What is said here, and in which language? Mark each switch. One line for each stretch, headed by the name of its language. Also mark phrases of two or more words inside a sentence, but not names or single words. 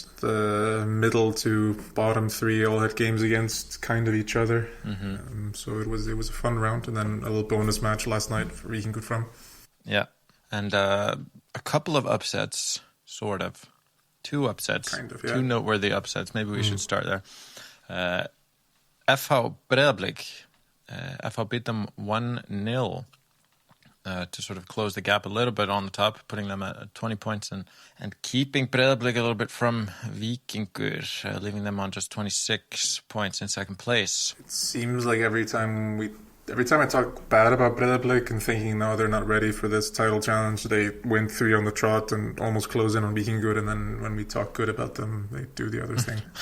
English: The middle to bottom three all had games against kind of each other. Mm-hmm. So it was a fun round. And then a little bonus match last night for Víkingur Fram. Yeah. And a couple of upsets, sort of. Two upsets. Kind of, yeah. Two noteworthy upsets. Maybe we should start there. FH Breiðablik. FH beat them 1-0 to sort of close the gap a little bit on the top, putting them at 20 points and keeping Breiðablik a little bit from Víkingur, leaving them on just 26 points in second place. It seems like every time I talk bad about Breiðablik and thinking, no, they're not ready for this title challenge, they win 3 on the trot and almost close in on Víkingur, and then when we talk good about them, they do the other thing.